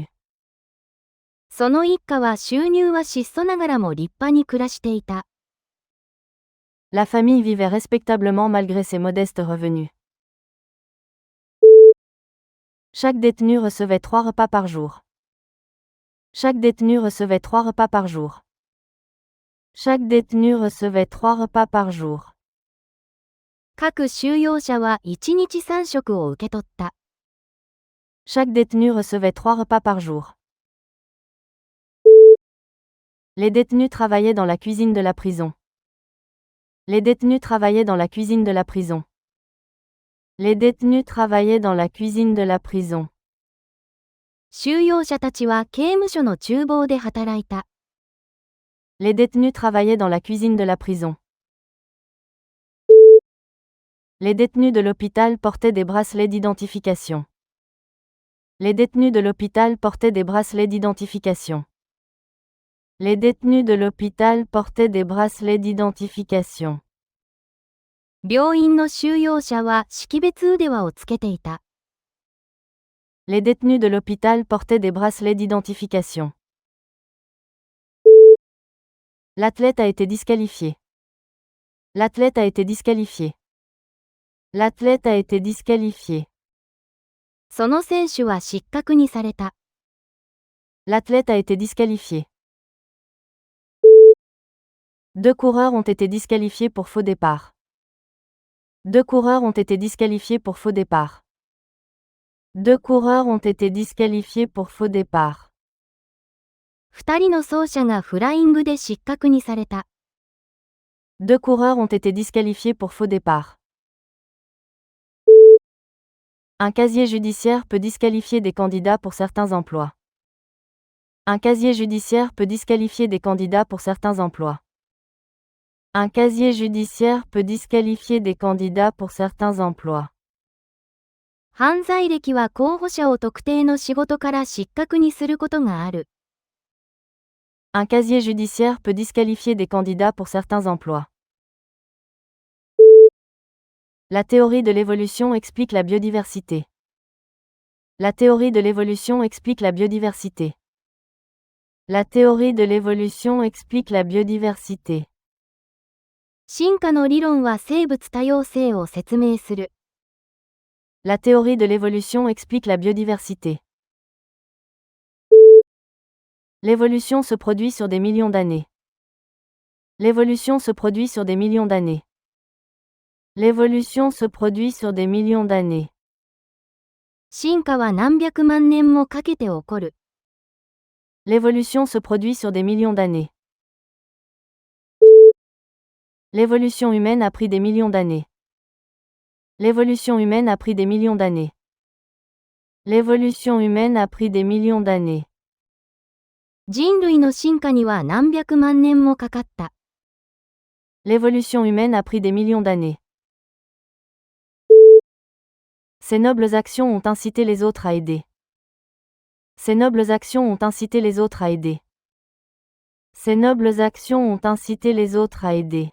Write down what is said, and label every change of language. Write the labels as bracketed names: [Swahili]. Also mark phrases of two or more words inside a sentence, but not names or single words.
[Japanese] その一家は収入は質素ながらも立派に暮らしていた。 [French] La famille vivait respectablement malgré ses modestes revenus. Chaque détenu recevait 3 repas par jour. Chaque détenu recevait 3 repas par jour. Chaque détenu recevait 3 repas par jour. [Japanese] 各収容者は1日3食を受け取った。 [French] Chaque détenu recevait 3 repas par jour. Les détenus travaillaient dans la cuisine de la prison. Les détenus travaillaient dans la cuisine de la prison. Les détenus travaillaient dans la cuisine de la prison. [Japanese] 収容者たちは刑務所の厨房で働いた。 [French] Les détenus travaillaient dans la cuisine de la prison. Les détenus de l'hôpital portaient des bracelets d'identification. Les détenus de l'hôpital portaient des bracelets d'identification. Les détenus de l'hôpital portaient des bracelets d'identification. [Japanese] 病院の収容者は識別腕輪をつけていた。 [French] Les détenus de l'hôpital portaient des bracelets d'identification. L'athlète a été disqualifié. L'athlète a été disqualifié. L'athlète a été disqualifié. [Japanese] その選手は失格にされた。 [French] L'athlète a été disqualifié. 2 coureurs ont été disqualifiés pour faux départ. 2 coureurs ont été disqualifiés pour faux départ. 2 coureurs ont été disqualifiés pour faux départ. [Japanese] 2 人の走者がフライングで失格にされた。 [French] 2 coureurs ont été disqualifiés pour faux départ. Un casier judiciaire peut disqualifier des candidats pour certains emplois. Un casier judiciaire peut disqualifier des candidats pour certains emplois. Un casier judiciaire peut disqualifier des candidats pour certains emplois. [Japanese] 犯罪歴は候補者を特定の仕事から失格にすることがある。 [French] Un casier judiciaire peut disqualifier des candidats pour certains emplois. La théorie de l'évolution explique la biodiversité. La théorie de l'évolution explique la biodiversité. La théorie de l'évolution explique la biodiversité. [Japanese] 進化の理論は生物多様性を説明する。 [French] La théorie de l'évolution explique la biodiversité. L'évolution se produit sur des millions d'années. L'évolution se produit sur des millions d'années. L'évolution se produit sur des millions d'années. [Japanese] 進化は何百万年もかけて起こる。 [French] L'évolution se produit sur des millions d'années. L'évolution humaine a pris des millions d'années. L'évolution humaine a pris des millions d'années. L'évolution humaine a pris des millions d'années. [Japanese] 人類の進化には何百万年もかかった。 [French] L'évolution humaine a pris des millions d'années. Ces nobles actions ont incité les autres à aider. Ces nobles actions ont incité les autres à aider. Ces nobles actions ont incité les autres à aider.